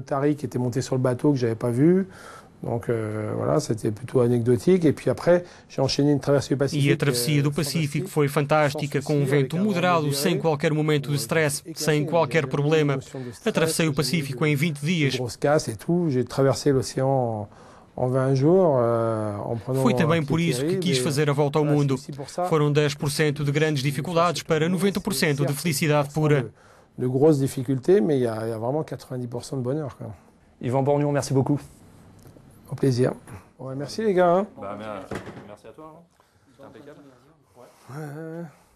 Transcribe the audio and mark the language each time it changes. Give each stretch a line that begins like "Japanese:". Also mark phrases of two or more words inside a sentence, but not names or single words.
Portuguese: E a travessia do Pacífico foi fantástica, com um vento moderado, sem qualquer momento de stress, sem qualquer problema. Atravessei o Pacífico em 20 dias. Foi também por isso que quis fazer a volta ao mundo. Foram 10% de grandes dificuldades para 90% de felicidade pura.
French: Yvan Bourgnon, merci beaucoup. Au plaisir. Ouais, merci les gars. Merci à toi. C'était impeccable. Ouais.